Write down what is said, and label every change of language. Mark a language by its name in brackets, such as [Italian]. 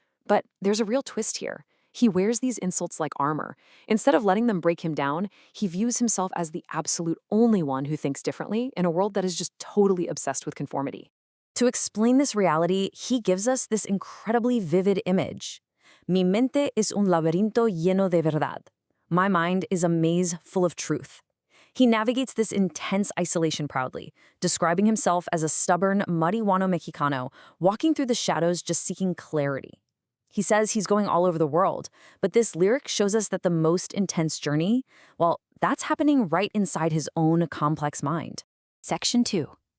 [English] But there's a real twist here. He wears these insults like armor. Instead of letting them break him down, he views himself as the absolute only one who thinks differently in a world that is just totally obsessed with conformity. To explain this reality, he gives us this incredibly vivid image. [Spanish] Mi mente es un laberinto lleno de verdad. [English] My mind is a maze full of truth. He navigates this intense isolation proudly, describing himself as a stubborn, marihuano Mexchikano, walking through the shadows just seeking clarity. He says he's going all over the world, but this lyric shows us that the most intense journey, well, that's happening right inside his own complex mind. Section 2.